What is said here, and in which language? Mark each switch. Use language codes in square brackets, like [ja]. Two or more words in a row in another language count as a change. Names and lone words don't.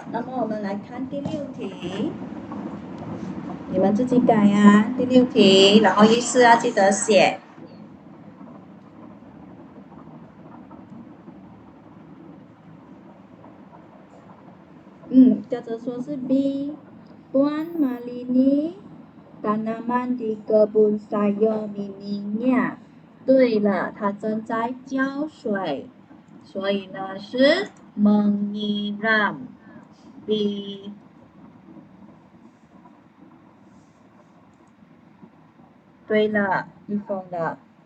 [zh] 那么我们来看第6题，你们自己改啊。第6题，然后意思要记得写。接着说是 [ms] B， Puan Malini tanaman di kebun sayur mininya。 [zh] 对了，它正在浇水，所以呢是 menyiram B。对了，一封了。